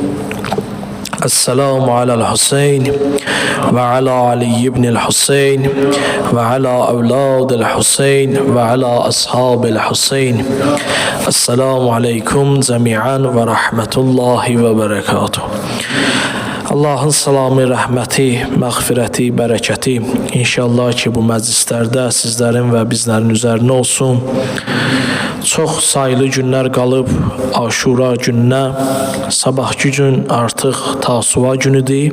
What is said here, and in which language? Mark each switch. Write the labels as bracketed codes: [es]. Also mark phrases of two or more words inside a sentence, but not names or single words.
[ar] السلام على الحسين وعلى علي بن الحسين وعلى أولاد الحسين وعلى أصحاب الحسين. السلام عليكم جميعا ورحمة الله وبركاته. [az] Allahın salamı, rəhməti, məğfirəti, bərəkəti inşallah ki, bu məclislərdə sizlərin və bizlərin üzərinə olsun. Çox sayılı günlər qalıb Aşura gününə. Sabahki gün artıq Tasuva günüdür.